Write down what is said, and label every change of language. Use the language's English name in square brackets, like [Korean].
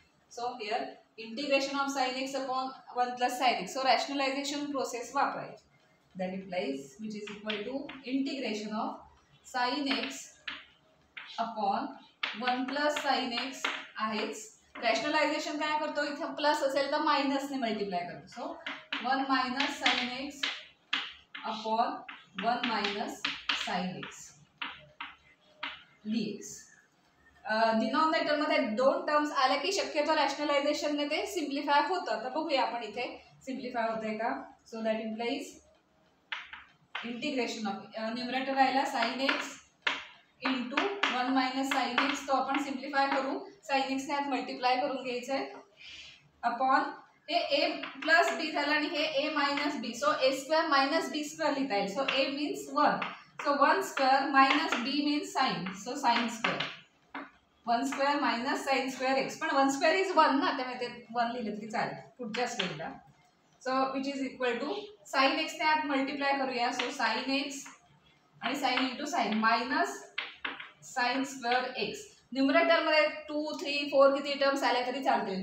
[English] So here integration of sin x upon 1 plus sin x. So rationalization process [Marathi] वापरायची. [English] That implies which is equal to integration of sin x upon 1 plus sin x [Marathi] आहेच. Rationalisation काय करतो, इथे plus असेल तर मायनसने multiply करतो. [English] So 1 minus sine x upon 1 minus sine x dx. [Marathi] Denominator मध्ये दोन टर्म्स आल्या की शक्यतो रॅशनलायझेशनने ते सिम्प्लिफाय होतं. तर बघूया आपण इथे सिम्प्लिफाय होतंय का. [English] so that implies integration of numerator [Marathi] राहिला sine x into 1 minus sine x, तो आपण सिम्प्लिफाय करू. साइन एक्स ने आत मल्टिप्लाय करून घ्यायचंय अपॉन हे ए प्लस बी झालं आणि हे ए मायनस बी. [English] so a square minus b square [Marathi] लिहिता येईल. [English] So a means 1, so 1 square minus b means sine, so sine square 1 square minus sine square x. [Marathi] पण 1 स्क्वेअर इज 1 ना, त्यामुळे ते 1 लिहिलं तरी चालेल पुढच्या स्टेजला. [English] so which is equal to sine x [Marathi] ने आत मल्टिप्लाय करूया. [English] So sine x आणि sine into sine minus sine square x. [Marathi] Numerator मध्ये 2, 3, 4 किती टर्म्स आल्या तरी चालतील.